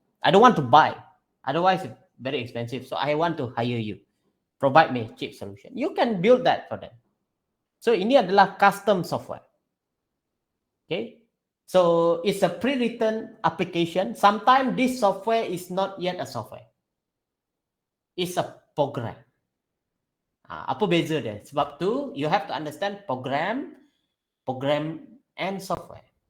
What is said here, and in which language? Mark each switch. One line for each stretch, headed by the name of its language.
English: I don't want to buy, otherwise it's very expensive. So I want to hire you, provide me a cheap solution. You can build that for them.
Malay: So ini adalah custom software.
English: Okay, so it's a pre-written application. Sometimes this software is not yet a software. It's a program.
Malay: Apa beza dia? Sebab tu
English: you have to understand program and software.